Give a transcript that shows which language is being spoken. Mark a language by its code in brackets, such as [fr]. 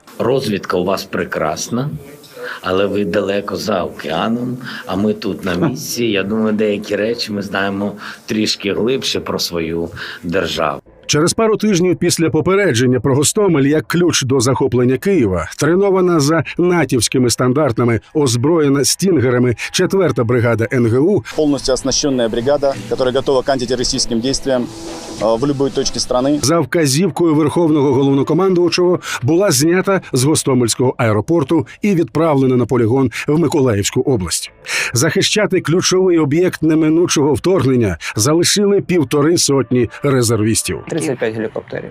[uk] Розвідка у вас прекрасна, але ви далеко за океаном, а ми тут на місці. Я думаю, деякі речі ми знаємо трішки глибше про свою державу. Через пару тижнів після попередження про Гостомель як ключ до захоплення Києва, тренована за натівськими стандартами, озброєна стінгерами 4-та бригада НГУ, [ru] Полностью оснащенная бригада, которая готова к антитеррористическим действиям в любой точке страны. [uk] За вказівкою Верховного головнокомандувачого була знята з Гостомельського аеропорту і відправлена на полігон в Миколаївську область. Захищати ключовий об'єкт неминучого вторгнення залишили 150 резервістів. 35 гелікоптерів.